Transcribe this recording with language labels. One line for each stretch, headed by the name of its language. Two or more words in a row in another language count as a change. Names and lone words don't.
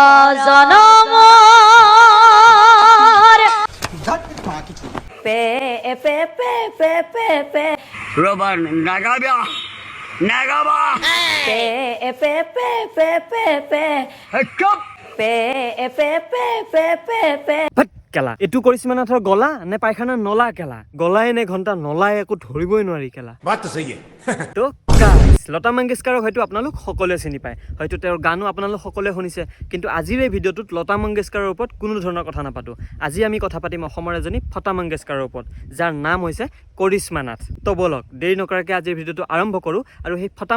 Assamese: janamot pe pe pe pe pe pe Robert Nagara Nagara pe pe pe pe pe pe Cup pe pe pe pe pe pe কেলা এটু কৰিশ্মা নাথৰ গলা নে পায়খানাৰ নলা কেলা গলাই নে ঘন্টা নলাই একো ধৰিবই নোৱাৰি কেলা
Hindi: बात तो सही है
Assamese: তো গাইস লতা মংগেশকাৰক হয়তো আপোনালোক সকলোৱে চিনি পায় হয়তো তেওঁৰ গানো আপোনালোক সকলোৱে শুনিছে কিন্তু আজিৰ এই ভিডিঅ'টোত লতা মংগেশকাৰৰ ওপৰত কোনো ধৰণৰ কথা নাপাতো আজি আমি কথা পাতিম অসমৰ এজনী ফটা মংগেশকাৰৰ ওপৰত যাৰ নাম হৈছে কৰিশ্মা নাথ তো বলক দেৰি নকৰাকৈ আজিৰ ভিডিঅ'টো আৰম্ভ কৰো আৰু সেই ফটা